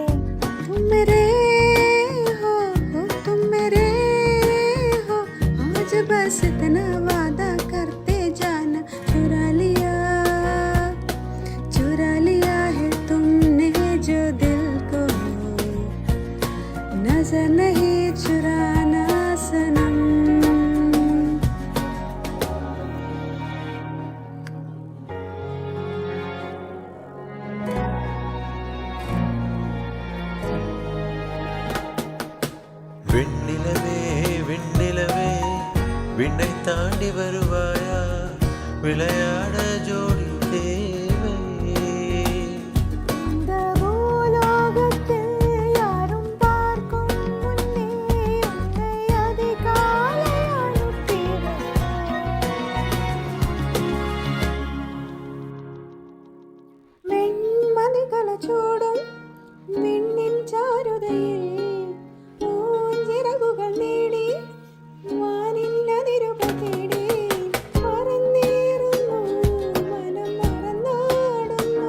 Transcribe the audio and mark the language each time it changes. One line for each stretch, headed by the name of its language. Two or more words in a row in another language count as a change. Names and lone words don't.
Hindi: तुम मेरे हो, तुम मेरे हो, आज बस इतना वादा करते जाना। चुरा लिया है तुमने जो दिल को, नजर नहीं चुराना सनम।
Tamil: விண்ணிலவே விண்ணிலவே விண்ணை தாண்டி வருவாயா, விளையாட ஜோடி தேவை. இந்த பூலோகத்தில் யாரும் பார்க்கும் முன்னே உன்னை அதிகாலை அனுப்பினேன்.
Malayalam: വെൺമതികള ചൂടും വിണ്ണിൻ ചാരുതയിൽ പൂഞ്ചിറകുകൾ നേടി വാനിന്നതിരുകൾ തേടി പറന്നേറുന്നു മനം മറന്നാടുന്നു.